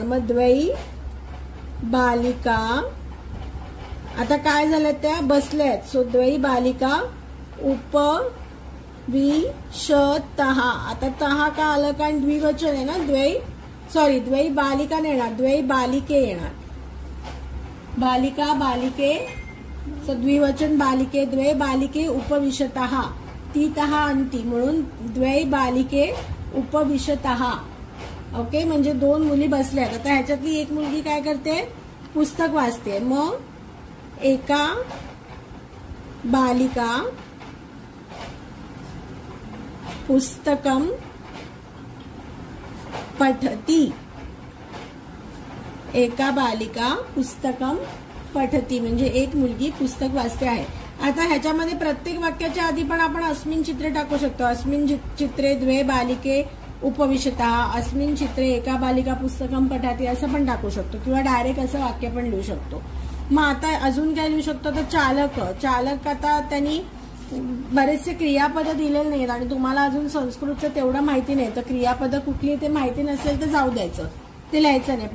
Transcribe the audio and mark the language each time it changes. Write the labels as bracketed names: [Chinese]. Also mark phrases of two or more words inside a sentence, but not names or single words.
[Marathi] मग [Sanskrit] द्वै बालिका, [Marathi] आता काय झालं, त्या बसल्यात, सो [Sanskrit] द्वै बालिका उपविशतः। [Marathi] आता तहा का आलं कारण द्विवचन आहे ना, [Sanskrit] द्वै बालिका [Marathi] नाही येणार, [Sanskrit] द्वै बालिके [Marathi] येणार। [Sanskrit] बालिका बालिके, सो द्विवचन बालिके, द्वै बालिके उपविशतः, [Marathi] ती तहा अंती, म्हणून [Sanskrit] द्वै बालिके उपविशतः। [Marathi] ओके, म्हणजे दोन मुली बसल्यात। आता ह्याच्यातली एक मुलगी काय करते, पुस्तक वाचते। मग [Sanskrit] एका बालिका पुस्तकम पठती, एका बालिका पुस्तकम पठती [Marathi] म्हणजे एक मुलगी पुस्तक वाचते आहे। आता ह्याच्यामध्ये प्रत्येक वाक्याच्या आधी पण आपण [Sanskrit] अस्मिन चित्रे [Marathi] टाकू शकतो। [Sanskrit] अस्मिन चित्रे द्वे बालिके उपविशतः, अस्मिन चित्रे एका बालिका पुस्तकम पठती [Marathi] असं पण टाकू शकतो, किंवा डायरेक्ट असं वाक्य पण लिहू शकतो। मग आता अजून काय लिहू शकतो, तर चालक आता त्यांनी बरेचसे क्रियापद दिलेले नाहीत आणि तुम्हाला अजून संस्कृतचं तेवढं माहिती नाही, तर क्रियापद कुठली ते माहिती नसेल तर जाऊ द्यायचं, ते लिहायचं नाही।